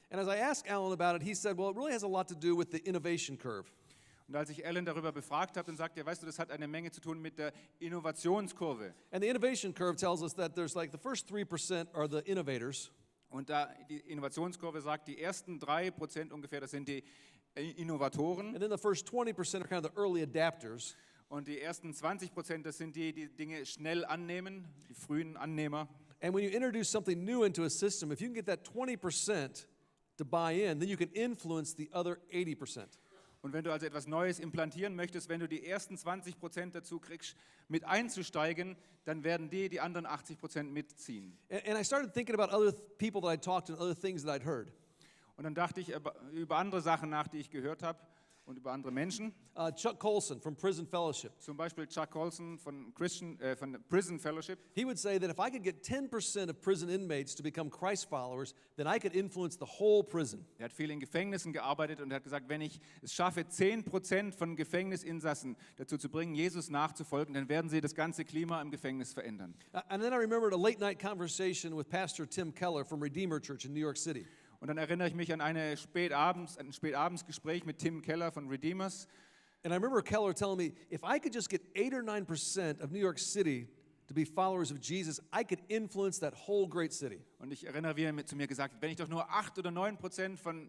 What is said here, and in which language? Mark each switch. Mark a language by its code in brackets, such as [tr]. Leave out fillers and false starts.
[en] And as I asked Alan about it, he said, well, it really has a lot to do with the innovation curve. [de] Und als ich Alan darüber befragt habe, dann sagte er, weißt du, das hat eine Menge zu tun mit der Innovationskurve. [en] And the innovation curve tells us that there's like the first 3% are the innovators. [de] Und da die Innovationskurve sagt, die ersten 3% ungefähr, das sind die Innovatoren. [en] And then the first 20% are kind of the early adapters. [de] Und die ersten 20%, das sind die, die Dinge schnell annehmen, die frühen Annehmer. [en] And when you introduce something new into a system, if you can get that 20% to buy in, then you can influence the other 80%. [de] Und wenn du also etwas Neues implantieren möchtest, wenn du die ersten 20% dazu kriegst, mit einzusteigen, dann werden die anderen 80% mitziehen. [en] And I started thinking about other people that I talked to and other things that I'd heard. [de] Und dann dachte ich über andere Sachen nach, die ich gehört habe und über andere Menschen. [en] Chuck Colson from Prison Fellowship. [de] Zum Beispiel Chuck Colson von Prison Fellowship. [en] He would say that if I could get 10% of prison inmates to become Christ followers, then I could influence the whole prison. [de] Er hat viel in Gefängnissen gearbeitet und hat gesagt, wenn ich es schaffe, 10% von Gefängnisinsassen dazu zu bringen, Jesus nachzufolgen, dann werden sie das ganze Klima im Gefängnis verändern. [en] And then I remembered a late night conversation with Pastor Tim Keller from Redeemer Church in New York City. [de] Und dann erinnere ich mich an ein Spätabendsgespräch mit Tim Keller von Redeemers. [en] And I remember Keller telling me, if I could just get 8 or 9% of New York City to be followers of Jesus, I could influence that whole great city. [de] Und ich erinnere, wie er zu mir gesagt hat, wenn ich doch nur 8 oder 9% von